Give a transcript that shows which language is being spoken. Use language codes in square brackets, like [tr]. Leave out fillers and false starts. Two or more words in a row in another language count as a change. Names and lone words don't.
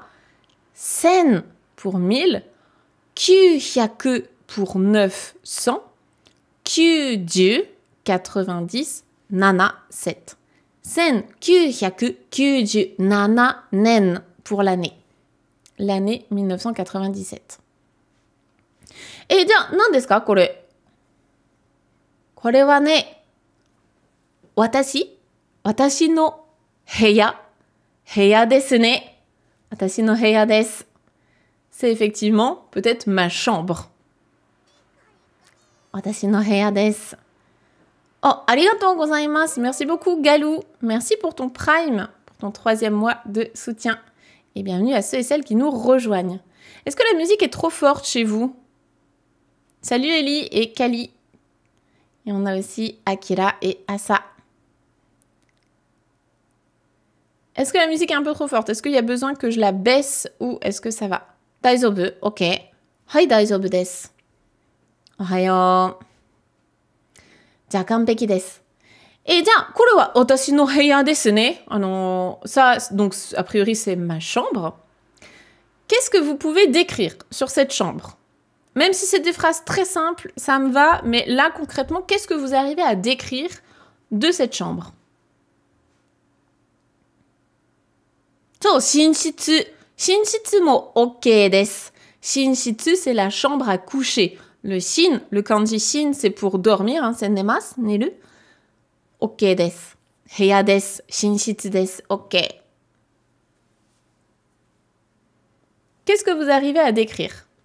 [fr] 1000 pour 1000. 900 pour 900. 90, 90, 7. 1997 nen pour l'année. L'année 1997. Et bien, [ja] 何ですかこれ? これはね、私の部屋ですね。私の部屋です。 [fr] C'est effectivement peut-être ma chambre. [ja] 私の部屋です。Oh, ありがとうございます。 [fr] Merci beaucoup, [ja] Galou. [fr] Merci pour ton Prime, pour ton 3e mois de soutien. Et bienvenue à ceux et celles qui nous rejoignent. Est-ce que la musique est trop forte chez vous? Salut Ellie et Kali. Et on a aussi Akira et Asa. Est-ce que la musique est un peu trop forte? Est-ce qu'il y a besoin que je la baisse ou est-ce que ça va? [ja] 大丈夫、ok。はい、大丈夫です。おはよう. じゃあ完璧です。じゃあこれは私の部屋ですね。 [fr] ça, donc a priori c'est ma chambre. Qu'est-ce que vous pouvez décrire sur cette chambre? Même si c'est des phrases très simples, ça me va, mais là concrètement, qu'est-ce que vous arrivez à décrire de cette chambre? [ja] そう、寝室。寝室も OK です。寝室, [fr] c'est la chambre à coucher. Le shin, le kanji shin, c'est pour dormir, c'est [ja] 寝ます、寝る. OK です。部屋です。寝室です。OK. [fr] Qu'est-ce que vous arrivez à décrire?